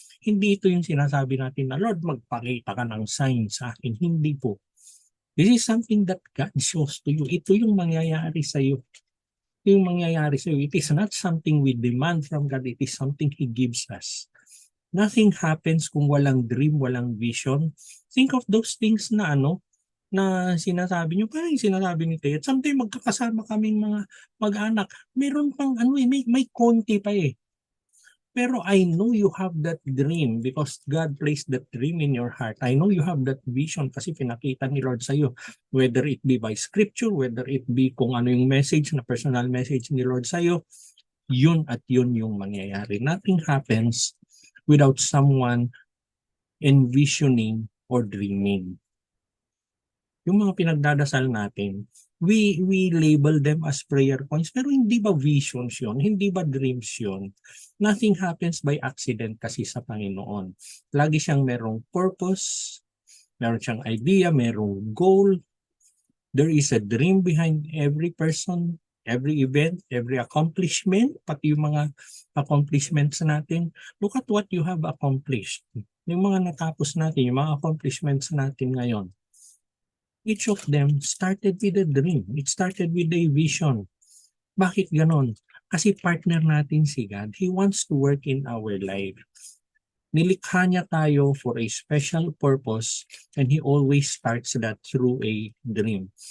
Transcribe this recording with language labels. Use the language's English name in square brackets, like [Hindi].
[Filipino] Hindi ito yung sinasabi natin na, Lord, magpakita ka ng sign sa akin. Hindi po. [English] This is something that God shows to you. [Filipino] Ito yung mangyayari sa iyo. Ito yung mangyayari sa iyo. [English] It is not something we demand from God. It is something He gives us. Nothing happens [Filipino] kung walang dream, walang vision. [English] Think of those things [Filipino] na na sinasabi niyo, parang yung sinasabi ni Ted. [English] Sometimes [Filipino] magkakasama kaming mga mag-anak. Meron pang may konti pa eh. Pero [English] I know you have that dream because God placed that dream in your heart. I know you have that vision [Filipino] kasi pinakita ni Lord sa iyo. [English] Whether it be by scripture, whether it be [Filipino] kung ano yung message na personal message ni Lord sa iyo, yun at yun yung mangyayari. [English] Nothing happens without someone envisioning or dreaming. [Filipino] Yung mga pinagdadasal natin, [English] we label them as prayer points, [Filipino] pero hindi ba visions yun? Hindi ba dreams yun? [English] Nothing happens by accident [Filipino] kasi sa Panginoon. Lagi siyang merong purpose, meron siyang idea, merong goal. [English] There is a dream behind every person, every event, every accomplishment, [Filipino] pati yung mga accomplishments natin. [English] Look at what you have accomplished. [Filipino] Yung mga natapos natin, yung mga accomplishments natin ngayon. [English] Each of them started with a dream. It started with a vision. [Filipino] Bakit ganon? Kasi partner natin si God. [English] He wants to work in our life. [Filipino] Nilikha niya tayo [English] for a special purpose and He always starts that through a dream.